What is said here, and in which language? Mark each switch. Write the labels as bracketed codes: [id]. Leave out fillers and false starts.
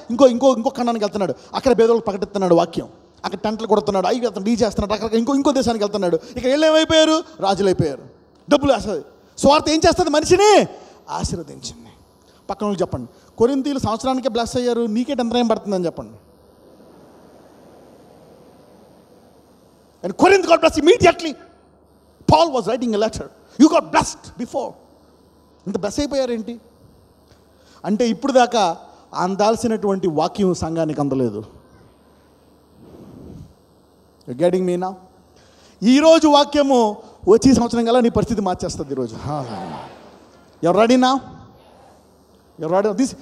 [te] ఇంకో ఖండానికి వెళ్తున్నాడు, అక్కడ పేదలకు ప్రకటిస్తున్నాడు వాక్యం, అక్కడ టెంట్లు కొడుతున్నాడు, అవి అతను డీ చేస్తున్నాడు, అక్కడ ఇంకో దేశానికి వెళ్తున్నాడు. ఇక్కడ వీళ్ళు ఏమైపోయారు? రాజులైపోయారు. డబ్బులు వేస్తుంది. స్వార్థ ఏం చేస్తుంది? మనిషిని ఆశీర్వదించింది. పక్కన వాళ్ళు చెప్పండి, కొరింథీయులు సంవత్సరానికే బ్లెస్ అయ్యారు, నీకేంటి అంతరాయం పడుతుందని చెప్పండి. [en] And Corinth got blessed immediately. Paul was writing a letter. You got blessed before. [te] ఇంత బ్లెస్ అయిపోయారేంటి అంటే, ఇప్పుడు దాకా అందాల్సినటువంటి వాక్యం సంఘానికి అందలేదు. [en] Getting me now? [te] ఈరోజు వాక్యము వచ్చే సంవత్సరం కల్లా నీ పరిస్థితి మార్చేస్తుంది. ఈరోజు ఎవరు రెడీనా? ఎవరు రెడీ?